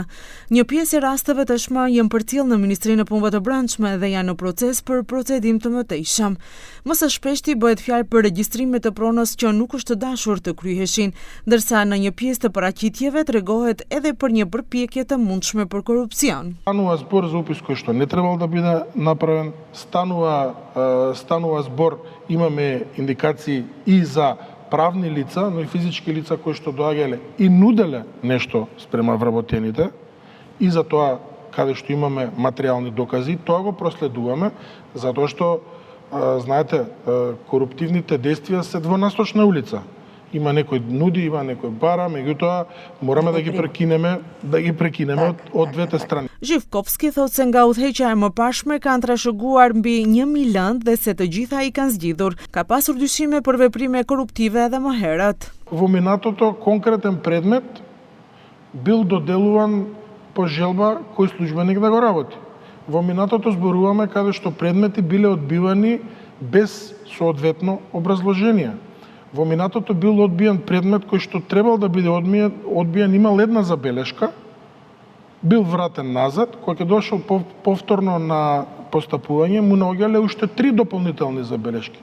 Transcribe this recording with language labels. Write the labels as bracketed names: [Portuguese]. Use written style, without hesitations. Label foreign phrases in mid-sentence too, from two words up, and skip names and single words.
[Albanian] Një pjesë e rasteve tashmë janë përcjellë në Ministrinë e Punëve të Brendshme dhe janë në proces për procedim të mëtejshëm. Më së shpeshti bëhet fjalë për regjistrime të pronës që nuk është të dashur të kryheshin, ndërsa në një pjesë të paraqitjeve tregohet edhe për një përpjekje të mundshme për korupcion. [Macedonian] Не требало да биде направен, станува збор, имаме индикации и за правни лица, но и физички лица кои што доаѓале и нуделе нешто спрема вработените, и за тоа каде што имаме материјални докази, тоа го проследуваме, затоа што знаете, коруптивните действија се двонасочна улица. Има некој нуди, има некој бара, меѓутоа мораме да ги прекинеме од двете страни. [Albanian] Zhivkovski thotë se nga udhëheqja e mëparshme kanë trashëguar mbi 1000 lëndë dhe se të gjitha i kanë zgjidhur. Ka pasur dyshime për veprime korruptive edhe më herët. [Macedonian] Во минатото конкретен предмет бил доделуван по желба кој службеник да го работи. Во минатото зборуваме каде што предмети биле одбивани без соодветно образложение. Во минатото бил одбиен предмет кој што требал да биде одбиен, имал една забелешка, бил вратен назад, кој ќе дошол повторно на постапување, му наоѓале уште 3 дополнителни забелешки.